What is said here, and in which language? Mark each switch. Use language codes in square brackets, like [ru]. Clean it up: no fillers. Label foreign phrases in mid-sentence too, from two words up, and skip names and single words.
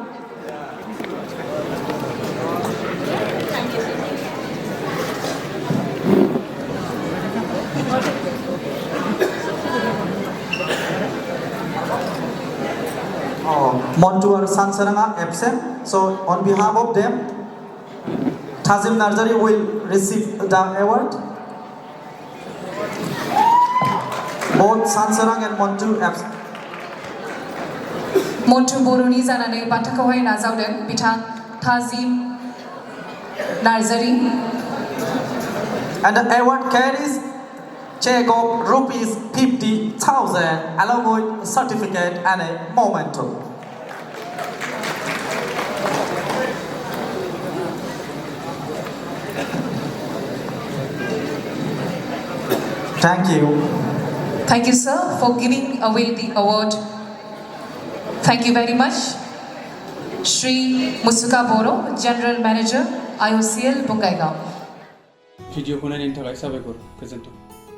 [en] Montu and Sansarang are absent, so on behalf of them, Tazim Narzari will receive the award. Both Sansarang and Montu absent. [brx] Montu Boroni जानानै बान्थाखौहाय नाजावदों बिथां थाजिम नार्जारी। [en] And the award carries check of rupees 50,000 along with certificate and a memento. Thank you. Thank you, sir, for giving away the award. Thank you very much. Shri Musuka Boro, General Manager, IOCL Bongaigaon. [brx] भिडिअखौ नायनायनि थाखाय साबायखर गोजोन्थों।